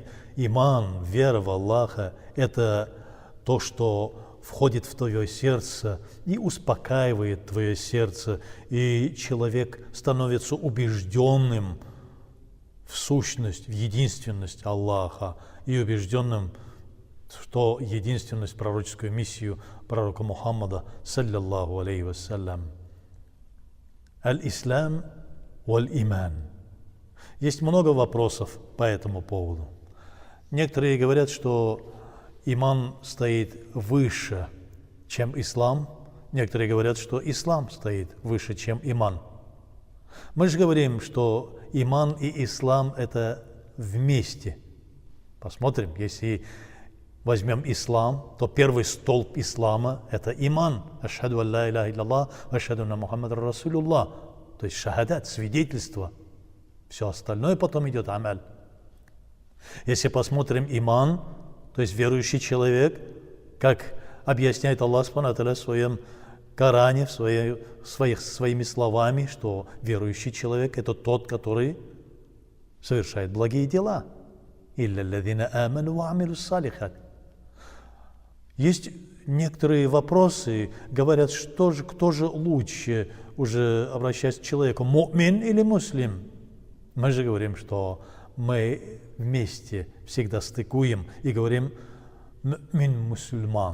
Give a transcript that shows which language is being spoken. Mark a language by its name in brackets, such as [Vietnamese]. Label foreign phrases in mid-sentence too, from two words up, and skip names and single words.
[Russian] Иман, вера в Аллаха – это то, что входит в твое сердце и успокаивает твое сердце, и человек становится убежденным в сущность, в единственность Аллаха, и убежденным, что единственность, пророческую миссию пророка Мухаммада, [Arabic] صلى الله عليه وسلم. الإسلام والإيمان. [Russian] Есть много вопросов по этому поводу. Некоторые говорят, что иман стоит выше, чем ислам. Некоторые говорят, что ислам стоит выше, чем иман. Мы же говорим, что иман и ислам – это вместе. Посмотрим, если возьмем ислам, то первый столб ислама – это иман. [Arabic] أشهد أن لا إله إلا الله وأشهد أن محمدا رسول الله. [Russian] То есть шахадат, свидетельство. Все остальное потом идет амаль. Если посмотрим иман, то есть верующий человек, как объясняет [Arabic] الله سبحانه وتعالى [Russian] в своем Коране, своими словами, что верующий человек – это тот, который совершает благие дела. [Arabic] «إلا الذين آمنوا وعملوا الصالحات». [Russian] Есть некоторые вопросы, говорят, кто же лучше, уже обращаясь к человеку, му'мин или муслим? Мы же говорим, что мы вместе всегда стыкуем и говорим «му'мин мусульман».